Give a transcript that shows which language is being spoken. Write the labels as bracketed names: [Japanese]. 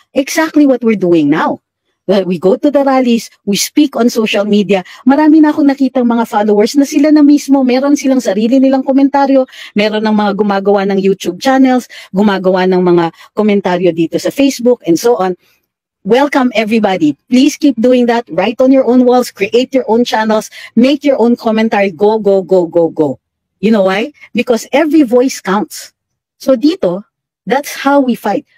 [English] Exactly what we're doing now. Well, we go to the rallies, we speak on social media. [Filipino] Marami na akong nakitang mga followers na sila na mismo, meron silang sarili nilang komentaryo, meron ng mga gumagawa ng YouTube channels, gumagawa ng mga komentaryo dito sa Facebook, [English] and so on. Welcome everybody. Please keep doing that. Write on your own walls, create your own channels, make your own commentary. Go, go, go, go, go. You know why? Because every voice counts. So dito, that's how we fight.